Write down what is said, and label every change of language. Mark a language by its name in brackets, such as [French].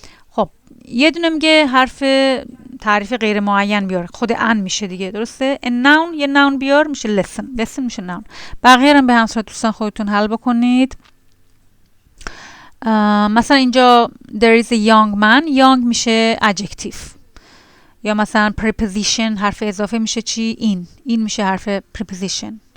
[Persian] خب یه دونه میگه حرف تعریف غیر معین بیار، خود ان میشه دیگه. درسته؟ a noun یه noun بیار میشه listen میشه noun. بقیه هم به همین صورت دوستان خودتون حل بکنید. مثلا اینجا [English] there is a young man، [Persian] young میشه adjective. یا مثلا preposition حرف اضافه میشه چی؟ این میشه حرف preposition.